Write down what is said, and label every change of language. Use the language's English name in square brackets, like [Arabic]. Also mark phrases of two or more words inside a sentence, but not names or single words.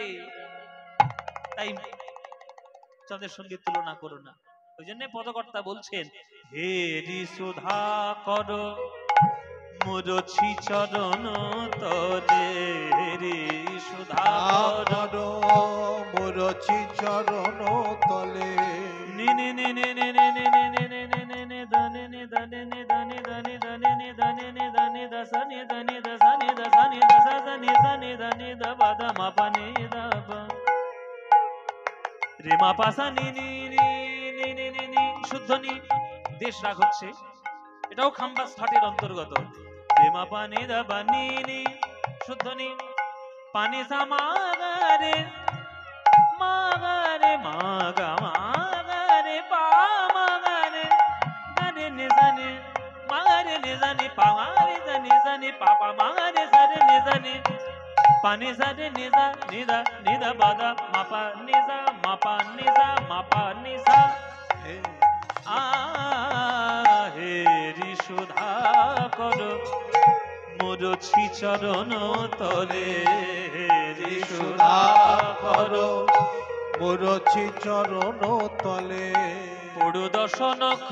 [Bangla] তাই চাঁদের সঙ্গে তুলনা করো না। ওই জন্য পদকর্তা বলছেন, হে ঋষুধা কর মুরছি চরণ তলে, রে সুধা কর মুরছি চরণ তলে। নে নে নে নে নে নে নে নে নে নে নে নে দানে নে দানে নে দানে দানে দানে নে দানে নে দানে দসা নে দানে দসা নে দসা নে দসা নে দানে দানে দবা দা মাপা নে দবা রে মাপা সা নি নি নি নি নি নি নি। শুদ্ধ নি, দেশ রাগ হচ্ছে, এটাও খাম্বাস ঠাটের অন্তর্গত। রে মাপা নে দবা নি নি, শুদ্ধ নি, পানি সা মাগারে মাগারে মাগা মাগারে পা মাগারে গারে নে জানে মাগারে নে জানে পা মাগারে জানে জানে পাপা মাগারে সারে নে জানে পানি সারে নিজা নিদা নিদা বাদা মাপা নিজা মাপা নিজা মাপা নিজা। হে ঋষুধা কর মুরছি চরণ তলে, ঋষুধা কর মুরছি চরণ তলে। পড়ু দর্শন